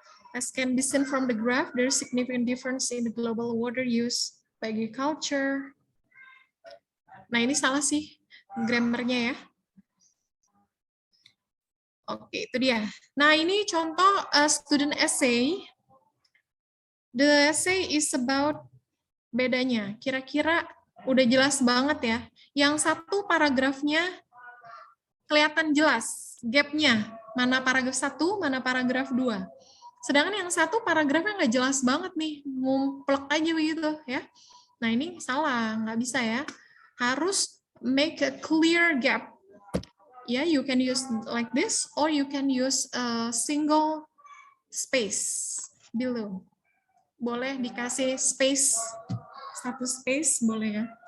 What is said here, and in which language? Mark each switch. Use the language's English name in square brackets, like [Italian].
[English] As can be seen from the graph, there is significant difference in the global water use by agriculture. [Indonesian] Nah, ini salah sih grammarnya ya. Oke, itu dia. Nah, ini contoh student essay. [English] The essay is about [Indonesian] bedanya. Kira-kira udah jelas banget ya. Yang satu paragrafnya kelihatan jelas gap-nya. Mana paragraf 1, mana paragraf 2. Sedangkan yang satu paragrafnya nggak jelas banget nih, ngumplek aja begitu ya. Nah, ini salah, nggak bisa ya. [English] Harus make a clear gap. Ya, you can use like this, or you can use a single space below. [Indonesian] Boleh dikasih space, satu space boleh ya.